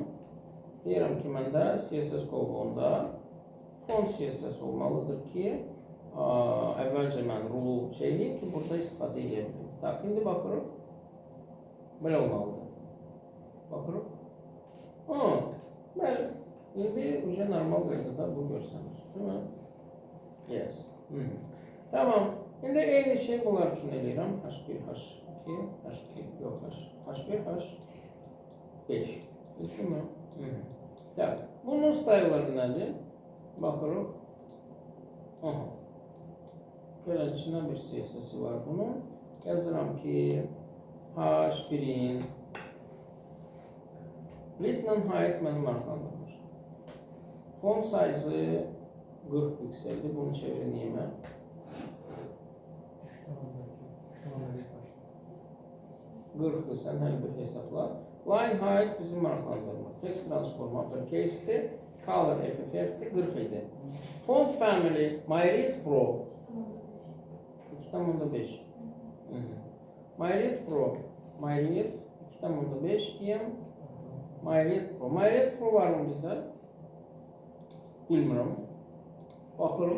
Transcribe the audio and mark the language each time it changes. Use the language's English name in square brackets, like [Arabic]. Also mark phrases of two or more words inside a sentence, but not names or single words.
[Azerbaijani] Deyirəm ki, məndə CSS qovluğunda font CSS olmalıdır ki, əvvəlcə mən rulu şey eləyim ki, burada istifadə edə bilim. Tak, indi baxırıq. Belə olmalıdır. Baxırıq. Bəli. İndi normal qaydada bu görsənir. [Turkish] Değil mi? Yes. Tamam. [Azerbaijani] Şimdi eyni şey bunlar üçün eləyirəm. H1, H2, H2, yox, H1, H5. [Turkish] Değil mi? [Azerbaijani] Tak. Bunun style'ları nədir? Baxırıq. Belə içində bir CSS-i var bunun. Yazıram ki, H1'in [English] width and height [Azerbaijani] mənim maraqlandırır. [English] Font size [Azerbaijani] 40 pikseldir. Bunu çevireyim mən. Qırxı sən hər bir hesabla. [English] Line height [Azerbaijani] bizim maraqlandırmır. [English] Text transform uppercase'dir. [Azerbaijani] Color FFF'dir. 40 idi. [English] Font family [Azerbaijani] MyRead Pro 2.5. MyRead Pro MyRead 2.5 diyeyim. MyRead Pro. MyRead Pro var mı bizdə? Bilmirəm. Baxırıq.